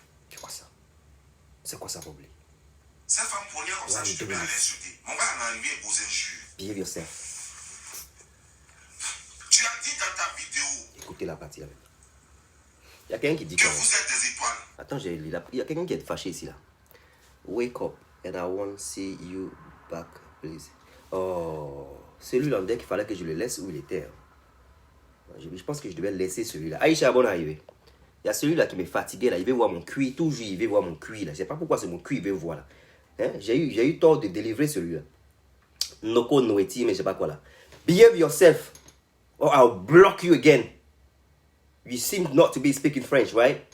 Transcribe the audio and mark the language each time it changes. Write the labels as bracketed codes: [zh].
[fr] C'est quoi ça? C'est quoi ça, Bob Lee? Cette femme pour rien comme ça, tu te mets à l'insulter. On va en arriver aux injures. [en] Behave yourself. [fr] Tu as dit dans ta vidéo. Écoutez la partie là. Il y a quelqu'un qui dit que vous êtes des étoiles. Attends, j'ai lu là. Il y a quelqu'un qui est fâché ici là. [en] Wake up and I want to see you back, please. [fr] Oh, celui-là, on dirait qu'il fallait que je le laisse où il était. Je pense que je devais laisser celui-là. Aïcha, bonne arrivée. Il y a celui-là qui me fatiguait là. Il veut voir mon cuir. Toujours, il veut voir mon cuir là. Je ne sais pas pourquoi c'est mon cuir, il veut voir là. Hein? J'ai eu tort de délivrer celui-là. Noko Noeti, mais je sais pas quoi là. [en] Behave yourself or I'll block you again. You seem not to be speaking French, right?